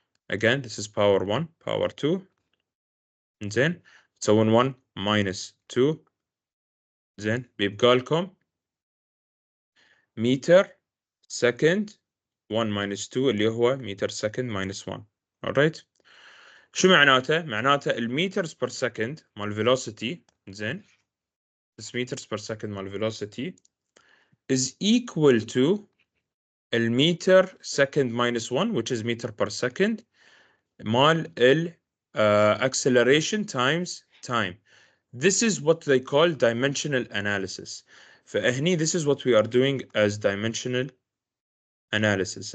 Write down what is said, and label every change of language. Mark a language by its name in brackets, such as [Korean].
[English] Again, this is power 1, power 2. [Arabic] زين. تسوون 1 minus 2. زين. بيبقى لكم [English] meter second 1 minus 2 [Arabic] اللي هو [English] meter second minus 1. Alright. [Arabic] شو معناته؟ معناته الميترز per second مال velocity. زين. [English] this meters per second [Arabic] مال [English] velocity is equal to meter second minus 1, which is meter per second, مال acceleration times time. This is what they call dimensional analysis. [Arabic] فهني [English] this is what we are doing as dimensional analysis.